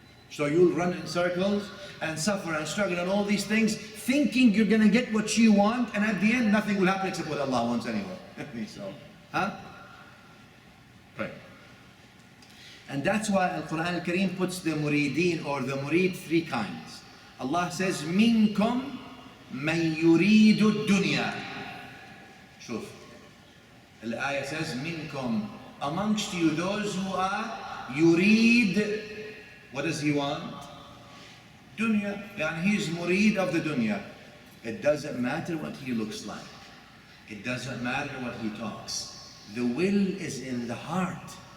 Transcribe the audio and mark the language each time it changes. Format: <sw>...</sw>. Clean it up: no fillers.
<en>So you'll run in circles and suffer and struggle and all these things, thinking you're going to get what you want, and at the end, nothing will happen except what Allah wants anyway. So, right. And that's why Al-Quran Al-Kareem puts the murideen or the murid three kinds. Allah says,</en> <ar>مِنْكُمْ مَنْ يُرِيدُ الدُّنْيَا. شوف.</ar> <en>الآية says, منكم, amongst you, those who are yurid. What does he want? Dunya. Yani he's murid of the dunya. It doesn't matter what he looks like. It doesn't matter what he talks. The will is in the heart.</en>